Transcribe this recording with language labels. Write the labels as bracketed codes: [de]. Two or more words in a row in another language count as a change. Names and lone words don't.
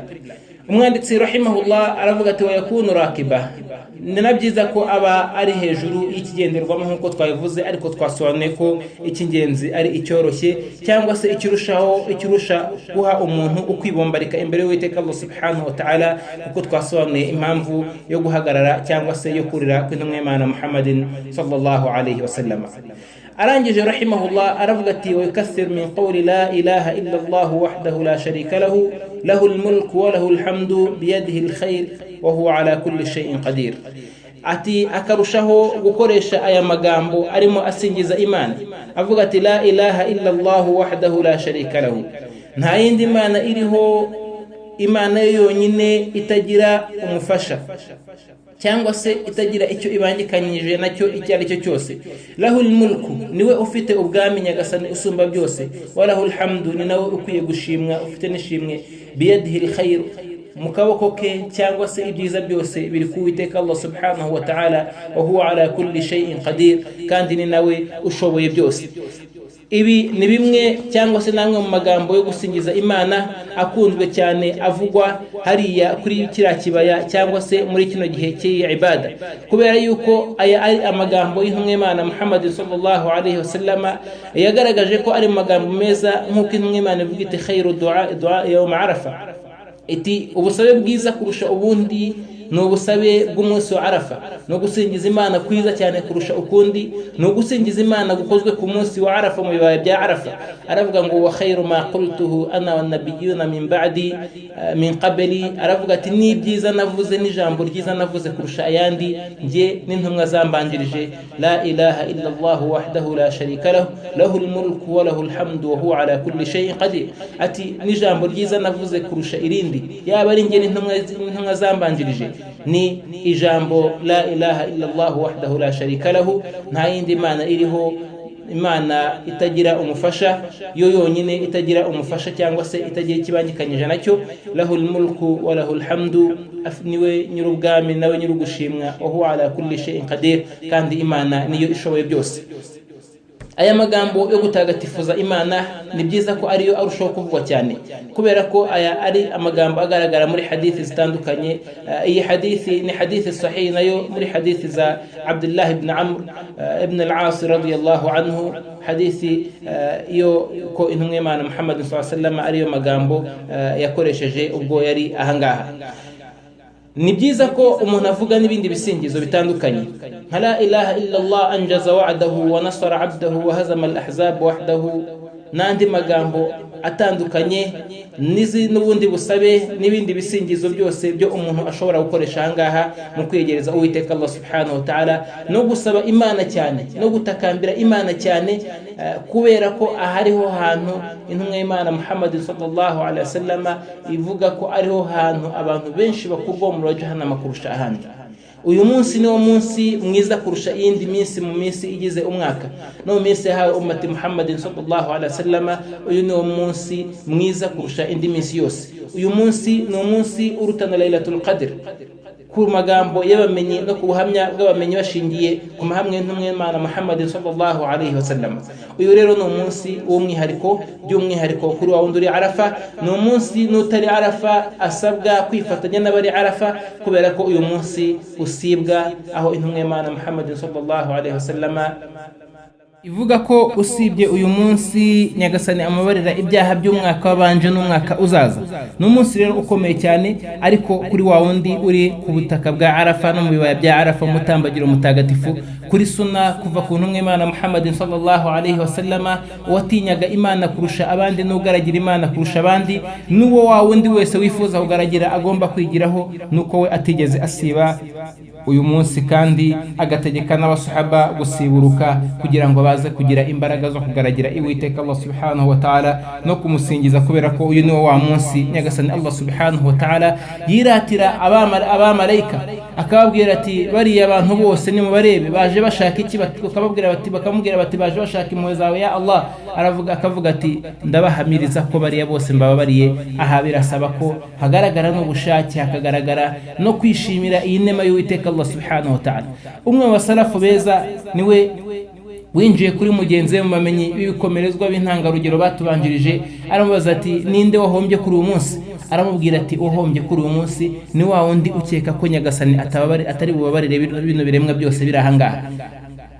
[rw] Umwanditsi rahimahullah aravuga ati [ar] ويكون راكبا, [rw] ni nabyiza ko aba ari hejuru y'ikigenderwamo nk'uko twabivuze, ariko twasobanuye ko icy'ingenzi ari icyoroshye cyangwa se ikirusha guha umuntu ukwibombarika imbere y'Uwiteka [ar] الله سبحانه وتعالى, [rw] kuko twasobanuye impamvu yo guhagarara cyangwa se yo kurira kw'intumwa y'Imana Muhammadin [ar] صلى الله عليه وسلم. [rw] arangije rahimahullah aravuga ati [ar] ويكثر من قول لا إله إلا الله وحده لا شريك له له الملك وله الحمد بيده الخير وهو على كل شيء قدير. [rw] ati akarushaho gukoresha aya magambo arimo asingiza Imana avuga ati [ar] لا إله إلا الله وحده لا شريك له, [rw] nta yindi Imana iriho, Imana yonyine itagira umufasha cyangwa se itagira icyo ibangikanyije nacyo icyo ari cyo cyose. [ar] له الملك, [rw] niwe ufite ubwami nyagasani usumba byose, [ar] وله الحمد, [rw] ni nawe ukwiye gushimwa ufite n'ishimwe, [ar] بيده الخير, [rw] mu kaboko ke cyangwa se ibyiza byose biri ku Uwiteka [ar] الله سبحانه وتعالى, وهو على كل شيء قدير, [rw] kandi ni nawe ushoboye byose. Ibi ni bimwe cyangwa se namwe mu magambo yo gusingiza Imana akunzwe cyane avugwa hariya kuri kiriya kibaya cyangwa se muri kino gihe cy'ibada, kubera yuko aya ari amagambo y'intumwa Imana Muhammad [ar] صلى الله عليه وسلم [rw] yagaragaje ko ari magambo meza, nk'uko intumwa Imana ivuga iti [ar] خير الدعاء يوم عرفة, [rw] iti ubusabe bwiza kurusha ubundi ni ubusabe bw'umunsi wa Arafa, no gusingiza Imana kwiza cyane kurusha ukundi ni ugusingiza Imana gukozwe ku munsi wa Arafa mu bibaya bya Arafa. Aravuga ngo [ar] وخير ما قلته أنا والنبيون من بعدي من قبلي, [rw] aravuga ati ni byiza navuze n'ijambo ryiza navuze kurusha ayandi nge n'intumwa zambanjirije, [ar] لا إله إلا الله وحده لا شريك له له الملك وله الحمد وهو على كل شيء قدير, [rw] ati n'ijambo ryiza navuze kurusha irindi yaba ari nge n'intumwa zambanjirije ni ijambo [ar] لا إله إلا الله وحده لا شريك له, [rw] nta yindi Imana iriho, Imana itagira umufasha, yo yonyine itagira umufasha cyangwa se itagira ikibangikanyije nacyo. [ar] له الملك وله الحمد, [rw] niwe nyir'ubwami nawe nyir'ugushimwa, [ar] وهو على كل شيء قدير, [rw] kandi Imana niyo ishoboye byose. Aya magambo yo gutagatifuza Imana ni byiza ko ariyo arushaho kuvugwa cyane, kubera ko aya ari amagambo agaragara muri hadithi zitandukanye. Iyi hadithi ni hadithi sahih, nayo muri hadithi za Abdullah ibn Amr ibn al-As [ar] رضي الله عنه, [rw] hadithi yo ko intumwa Imana Muhammad [ar] صلى الله عليه وسلم [rw] ariyo magambo yakoresheje ubwo yari ahangaha. Ni byiza ko umuntu avuga n'ibindi bisingizo bitandukanye nka [ar] لا إله إلا الله أنجز وعده ونصر عبده وهزم الأحزاب وحده, [rw] n'andi magambo atandukanye n'ubundi busabe n'ibindi bisingizo byose byo umuntu ashobora gukoresha ahangaha mu kwegereza Uwiteka [ar] الله سبحانه وتعالى, [rw] no gusaba Imana cyane, no gutakambira Imana cyane, kubera ko ahariho hantu intumwa y'Imana Muhammad [ar] صلى الله عليه وسلم [rw] ivuga ko ariho hantu abantu benshi bakurwa mu jahannama kurusha ahandi. Uyu munsi niwo munsi mwiza kurusha iyindi minsi mu minsi igize umwaka, no mu minsi yahawe ummati Muhammad [ar] صلى الله عليه وسلم, [rw] uyu niwo munsi mwiza kurusha indi minsi yose. Uyu munsi ni umunsi urutana Lailatul Qadr ku magambo y'abamenyi no ku buhamya bw'abamenyi bashingiye ku mahamwe y'intumwa y'Imana Muhammad [ar] صلى الله عليه وسلم. [rw] Uyu rero ni umunsi w'umwihariko, by'umwihariko kuri wa wundi uri Arafa. Ni umunsi n'utari Arafa asabwa kwifatanya n'abari Arafa, kubera ko uyu munsi usibwa, aho intumwa y'Imana Muhammad [ar] صلى الله عليه وسلم [rw] ivuga ko usibye uyu munsi nyagasani amabarira ibyaha by'umwaka wabanje n'umwaka uzaza. Ni umunsi rero ukomeye cyane, ariko kuri wa wundi uri ku butaka bwa Arafa no mu bibaya bya Arafa, mutambagiro mutagatifu kuri sunna kuva ku ntumwa y'Imana Muhammad [ar] صلى الله عليه وسلم, [rw] watinyaga Imana kurusha abandi n'ugaragira Imana kurusha abandi, n'uwo wa wundi wese wifuza kugaragira agomba kwigiraho, nuko we atigeze asiba uyu munsi, kandi agategeka n'abasahaba gusiburuka kugira ngo baze kugira imbaraga zo kugaragira Uwiteka [ar] الله سبحانه وتعالى [rw] no kumusingiza, kubera ko uyu niwo wa munsi nyagasani Allah subhanahu wa ta'ala yiratira abamarayika akababwira ati bariya abantu bose nimubarebe baje bashaka iki, bakamubwira bati baje bashaka impuhwe zawe [ar] يا الله. [rw] Akavuga ati ndabahamiriza ko bariya bose mbababariye. Aha birasaba ko hagaragara n'ubushake, hakagaragara no kwishimira iyi nema y'Uwiteka [ar] الله سبحانه وتعالى. [rw] Umwe mu basalafu beza niwe winjiye kuri mugenzi we mu bamenyi b'ibikomerezwa b'intangarugero batubanjirije, aramubaza ati ninde wahombye kuri uyu munsi? Aramubwira ati uhombye kuri uyu munsi ni wa wundi ukeka ko nyagasani atari bubabarire bino biremwa byose biri ahangaha.